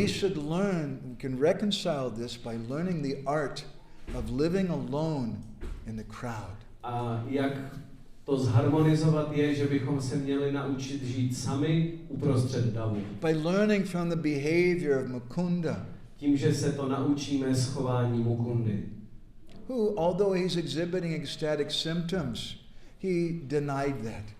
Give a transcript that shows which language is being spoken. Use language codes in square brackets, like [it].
[en] We should learn, we can reconcile this by learning the art of living alone in the crowd. [cs] A jak to zharmonizovat je, že bychom se měli naučit žít sami uprostřed davu. [en] By learning from the behavior of Mukunda. [cs] Tím, že se to naučíme z chování Mukundy. [en] Who, although he's exhibiting ecstatic symptoms, he denied that.